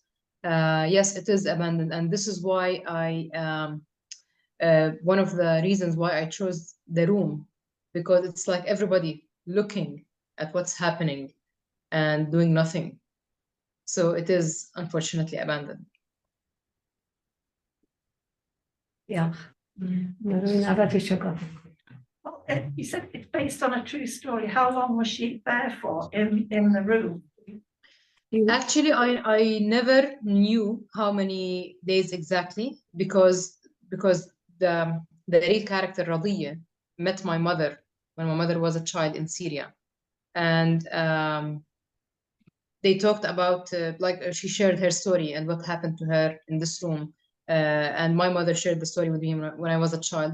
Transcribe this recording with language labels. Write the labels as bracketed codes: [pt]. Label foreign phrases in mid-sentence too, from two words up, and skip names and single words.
[en] Yes, it is abandoned, and this is why one of the reasons why I chose the room, because it's like everybody looking at what's happening and doing nothing. So it is unfortunately abandoned. Yeah. [cy] Rhywun arall isio gofyn. [en] Well, you said it's based on a true story. How long was she there for in the room? Actually, I never knew how many days exactly, because the real character Radiya met my mother when my mother was a child in Syria, and they talked about like she shared her story and what happened to her in this room, and my mother shared the story with me when I was a child.